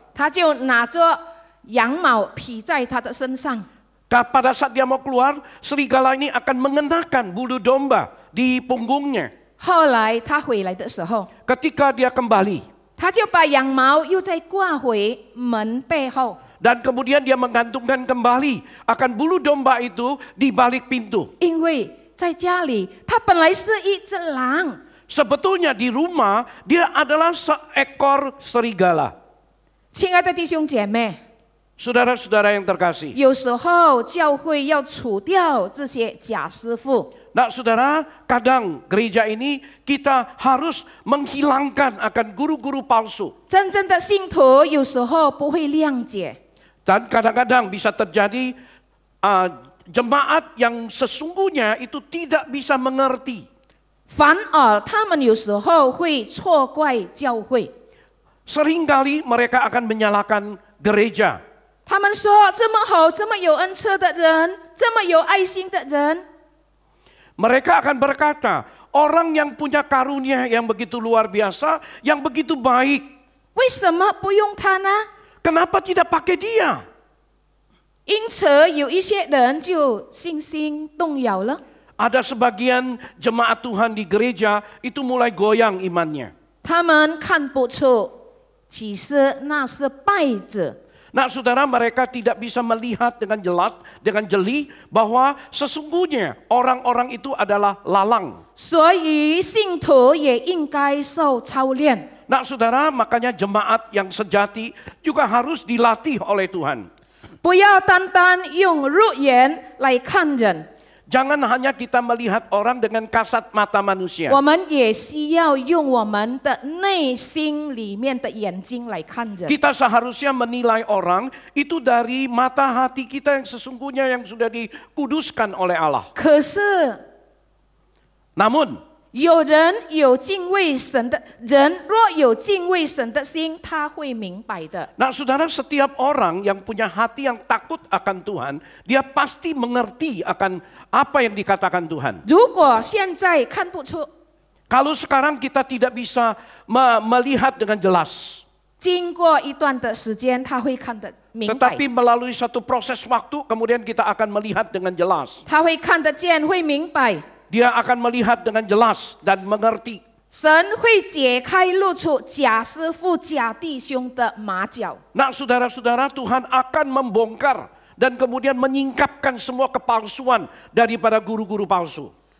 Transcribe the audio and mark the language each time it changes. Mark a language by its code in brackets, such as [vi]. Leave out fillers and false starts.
[zh] 他就拿着羊毛披在他的身上。 [id] pada saat dia mau keluar, serigala ini akan mengenakan bulu domba di punggungnya. [zh] 后来他回来的时候， [id] Ketika dia kembali, [zh] 他就把羊毛又再挂回门背后。 [id] dan kemudian dia menggantungkan kembali akan bulu domba itu di balik pintu. [zh] 因为在家里，他本来是一只狼。 [id] Sebetulnya di rumah dia adalah seekor serigala. [zh] 亲爱的弟兄姐妹， [id] Saudara-saudara yang terkasih. [zh] 有时候教会要除掉这些假师傅。 [id] Nah saudara, kadang gereja ini kita harus menghilangkan akan guru-guru palsu. [zh] 真正的信徒有时候不会谅解， [id] Dan kadang-kadang bisa terjadi jemaat yang sesungguhnya itu tidak bisa mengerti. [zh] 反而他们有时候会错怪教会。 [id] Seringkali mereka akan menyalahkan gereja. [zh] 他们说这么好、这么有恩赐的人，这么有爱心的人， [id] Mereka akan berkata, orang yang punya karunia yang begitu luar biasa, yang begitu baik, [zh] 为什么不用他呢？ [id] kenapa tidak pakai dia? [zh] 因此有一些人就信心动摇了。 [id] Ada sebagian jemaat Tuhan di gereja itu mulai goyang imannya. [zh] 他们看不出，其实那是败者。 [id] Nah saudara, mereka tidak bisa melihat dengan jelas, dengan jeli bahwa sesungguhnya orang-orang itu adalah lalang. [zh] 所以信徒也应该受操练。 [id] Nah saudara, makanya jemaat yang sejati juga harus dilatih oleh Tuhan. [zh] 不要单单用肉眼来看人， [id] Jangan hanya kita melihat orang dengan kasat mata manusia. [zh] 我们也需要用我们的内心里面的眼睛来看人。 [id] Kita seharusnya menilai orang itu dari mata hati kita yang sesungguhnya yang sudah dikuduskan oleh Allah. [zh] 可是 [id] Namun, [zh] 有人有敬畏神的人，若有敬畏神的心，他会明白的。 [id] nah saudara, setiap orang yang punya hati yang takut akan Tuhan, dia pasti mengerti akan apa yang dikatakan Tuhan. [zh] 如果现在看不出， [id] Kalau sekarang kita tidak bisa melihat dengan jelas, [zh] 经过一段的时间，他会看得明白， [id] tetapi melalui satu proses waktu, kemudian kita akan melihat dengan jelas. [zh] 他会看得见，会明白。 [id] Dia akan melihat dengan jelas dan mengerti. [zh] 神会解开露出假师傅、假弟兄的马脚。 [id] Nah saudara-saudara, Tuhan akan membongkar dan kemudian menyingkapkan semua kepalsuan daripada guru-guru palsu.